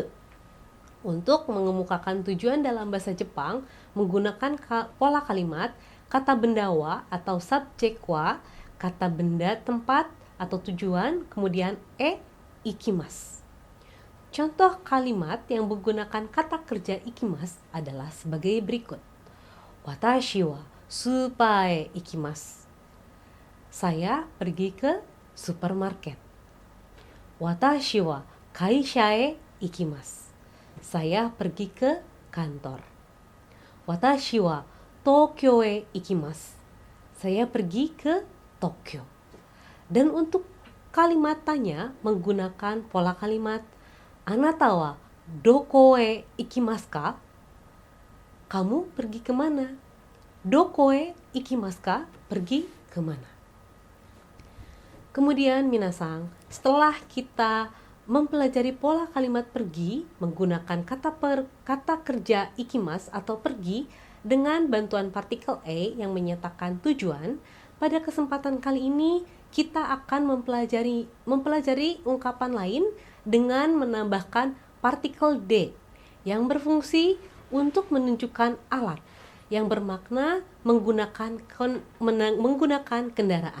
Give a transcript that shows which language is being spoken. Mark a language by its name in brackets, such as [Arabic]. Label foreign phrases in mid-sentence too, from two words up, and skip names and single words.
[Indonesian] Untuk mengemukakan tujuan dalam bahasa Jepang menggunakan pola kalimat kata benda wa atau subjek wa, kata benda tempat atau tujuan, kemudian ikimasu. Contoh kalimat yang menggunakan kata kerja ikimasu adalah sebagai berikut. [Japanese] 私はスーパーへ行きます. [Indonesian] Saya pergi ke supermarket. [Japanese] 私は会社へ行きます. [Indonesian] Saya pergi ke kantor. [Japanese] 私は東京へ行きます. [Indonesian] Saya pergi ke Tokyo. Dan untuk kalimat tanya menggunakan pola kalimat [Japanese] あなたはどこへ行きますか? [Indonesian] Kamu pergi kemana? [Japanese] どこへ行きますか? [Indonesian] Pergi kemana? Kemudian minasang, setelah kita mempelajari pola kalimat pergi menggunakan kata kerja ikimasu atau pergi dengan bantuan partikel e yang menyatakan tujuan, pada kesempatan kali ini kita akan mempelajari ungkapan lain dengan menambahkan partikel d yang berfungsi untuk menunjukkan alat yang bermakna menggunakan kendaraan.